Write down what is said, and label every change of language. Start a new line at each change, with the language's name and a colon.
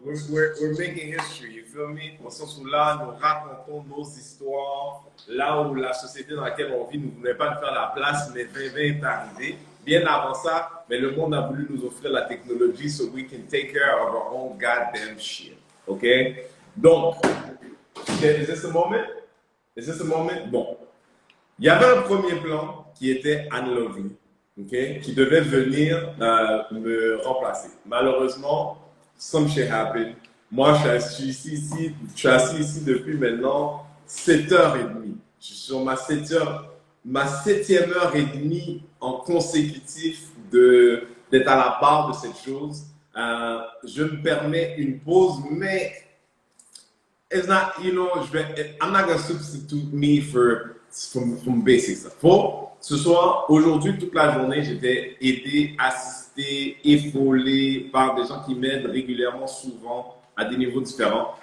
English: We're making history, you feel me?
French: Au sens où là, nous racontons nos histoires, là où la société dans laquelle on vit ne voulait pas nous faire la place, mais 2020 est arrivé. Bien avant ça, mais le monde a voulu nous offrir la technologie
English: so we can take care of our own goddamn shit.
French: OK?
English: Donc, is this the moment? Is this the moment? Bon.
French: Il y avait un premier plan qui était Anne Lovely, okay, qui devait venir me remplacer. Malheureusement,
English: some shit happened.
French: Moi, je suis assis ici depuis maintenant 7h30. Je suis sur ma 7e heure et demie en consécutif d'être à la barre de cette chose. Je me permets une pause, mais
English: it's not, you know, I'm not going to substitute me from basic stuff.
French: Pour ce soir, aujourd'hui, toute la journée, j'étais aidé, assisté, épaulé par des gens qui m'aident régulièrement, souvent, à des niveaux différents.